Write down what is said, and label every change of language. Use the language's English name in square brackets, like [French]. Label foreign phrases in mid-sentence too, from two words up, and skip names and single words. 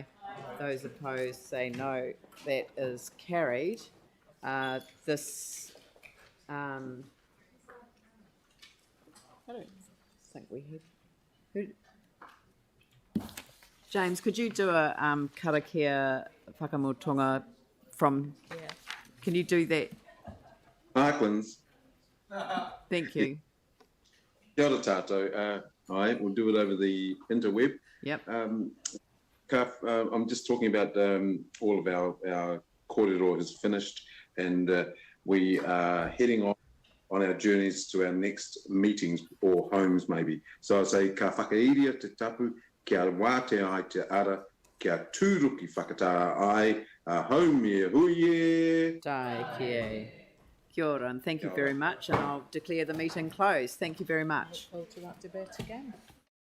[English] Those opposed say no. That is carried. This I don't think we had. James, could you do a [Māori] karakia whakamutunga [English] from? Yeah. Can you do that? Parklands. Thank you. [Māori] Kia ora tātou. [English] Aye, we'll do it over the interweb. Yep. I'm just talking about all of our korero is finished, and we are heading on our journeys to our next meetings or homes maybe. So I say [Māori] ka whakairia te tapu, kia wātea ai te ara, kia tūruki whakatā ai, home e huie. Tai kia. Kia ora, [English] and thank you very much, and I'll declare the meeting closed. Thank you very much. Look forward to that debate again.